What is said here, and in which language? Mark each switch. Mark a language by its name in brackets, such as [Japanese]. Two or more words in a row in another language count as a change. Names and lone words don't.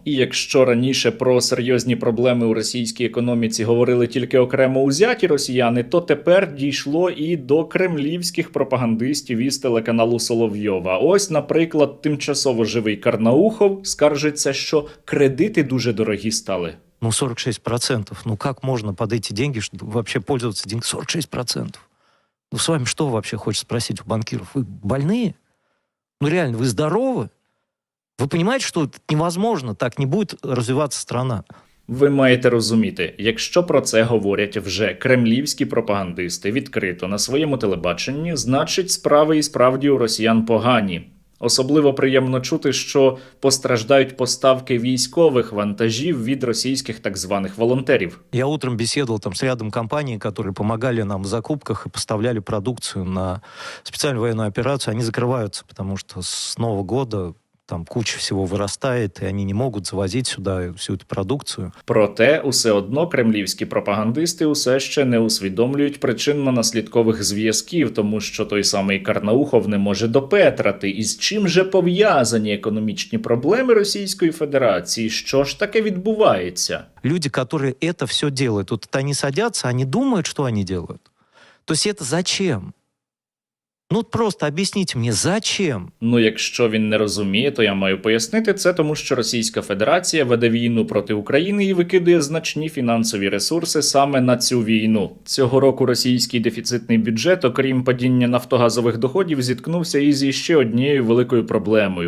[Ukrainian] І якщо раніше про серйозні проблеми у російській економіці говорили тільки окремо узяті росіяни, то тепер дійшло і до кремлівських пропагандистів із телеканалу Соловйова. Ось, наприклад, тимчасово живий Карнаухов скаржиться, що кредити дуже дорогі стали. [Russian] Ну, 46%. Ну, как можно под эти деньги вообще пользоваться деньгами? 46%. Ну, с вами что вообще хочется спросить у банкиров? Вы больные? Ну, реально, вы здоровы? Вы понимаете, что невозможно, так не будет развиваться страна? [Ukrainian] Ви маєте розуміти, якщо про це говорять вже кремлівські пропагандисти відкрито на своєму телебаченні, значить справи і справді у росіян погані. Особливо приємно чути, що постраждають поставки військових вантажів від російських так званих волонтерів. [Russian] Я утром беседовал там с рядом компаний, которые помогали нам в закупках и поставляли продукцию на специальную военную операцию. Они закрываются, потому что с Нового года там куча всего вырастает, и они не могут завозить сюда всю эту продукцию. [Ukrainian] Проте, усе одно кремлівські пропагандисти усе ще не усвідомлюють причинно-наслідкових зв'язків, тому що той самий Карнаухов не може допетрати. І з чим же пов'язані економічні проблеми Російської Федерації? Що ж таке відбувається? [Russian] Люди, которые это все делают, вот они садятся, они думают, что они делают. То есть это зачем? Ну, просто [Ukrainian] об'ясніть мені, [Russian] зачем? [Ukrainian] Ну, якщо він не розуміє, то я маю пояснити це, тому що Російська Федерація веде війну проти України і викидує значні фінансові ресурси саме на цю війну. Цього року російський дефіцитний бюджет, окрім падіння нафтогазових доходів, зіткнувся із іще однією великою проблемою.